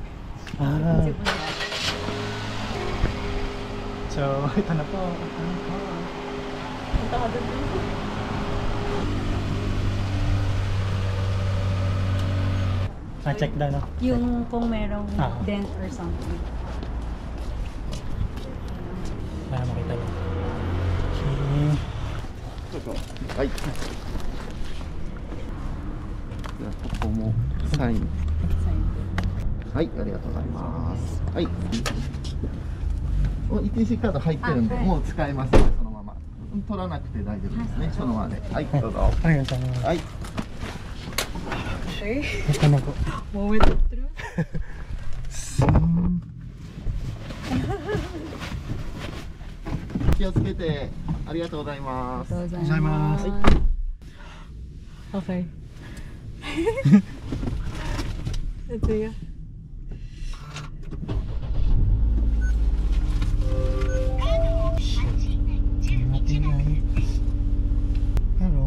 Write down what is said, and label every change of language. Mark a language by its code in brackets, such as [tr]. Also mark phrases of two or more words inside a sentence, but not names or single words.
[tl] Ah. Sinisip ko lang. So, ito na po. Punta ka doon. Check daw, no? Yung kung merong [en] dent or something. [tl] Para makita mo. Okay. [ja] はい。ではここもサイン。はい、ありがとうございます。はい。ETC カード入ってるんで、もう使えますので、そのまま。取らなくて大丈夫ですね。そのままで。はい、どうぞ。ありがとうございます。はい。 [tl] Ito na po. [en] Moment of truth. [ja] Kiyosukete. ありがとうございます。 Gozaimasu. [tl] Okay. Ito yun. Hello.